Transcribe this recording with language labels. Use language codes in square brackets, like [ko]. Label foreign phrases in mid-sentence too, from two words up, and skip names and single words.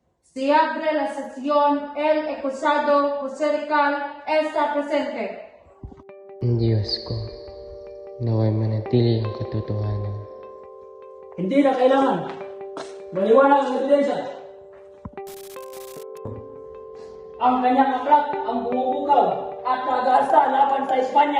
[es] Se abre la sesión, el acusado José Rical está presente. [tl] Diyos ko, naway manatili ang katotohanan. Hindi na kailangan maliwanag ang ebidensya. Ang kanyang aklat ang bumubukaw at nag-aasta laban sa Espanya.